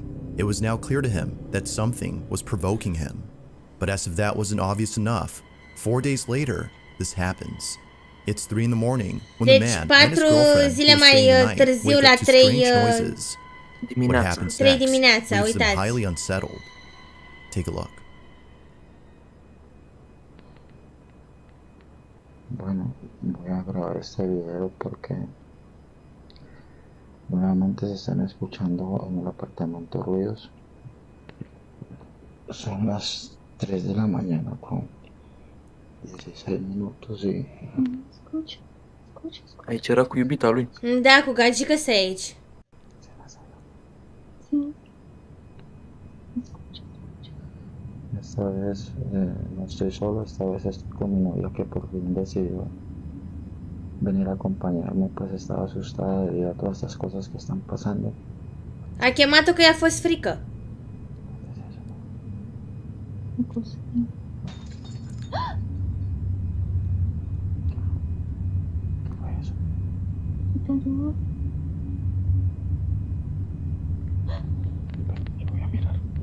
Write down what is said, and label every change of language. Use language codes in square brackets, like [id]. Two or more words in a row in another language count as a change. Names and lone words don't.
[en] It was now clear to him that something was provoking him. But as if that wasn't obvious enough, 4 days later, this happens. It's 3 in the morning when the [ro] Deci, [en] man and his [ro] 4 [en] girlfriend [ro] zile [en] who was [ro] mai [en] staying the night [ro] târziu, [en] wake [ro] la [en] up to [ro] 3 [en] strange noises. What happens [ro] 3 [en] next [ro] dimineața, [en] leaves them [ro] uitați. [en] highly unsettled. Take a look. [es] Bueno, voy a grabar este video porque nuevamente se están escuchando en el apartamento ruidos. Son las 3 de la mañana con 16 minutos y... [ro] Aici era cu iubita lui. Da, cu gagică să aici. [es] Esta vez no estoy solo, esta vez estoy con mi novia que por fin decidió venir a acompañarme, pues estaba asustada debido a todas estas cosas que están pasando. [ro] A chemat-o că i-a fost frică. [es] Voy a mirar.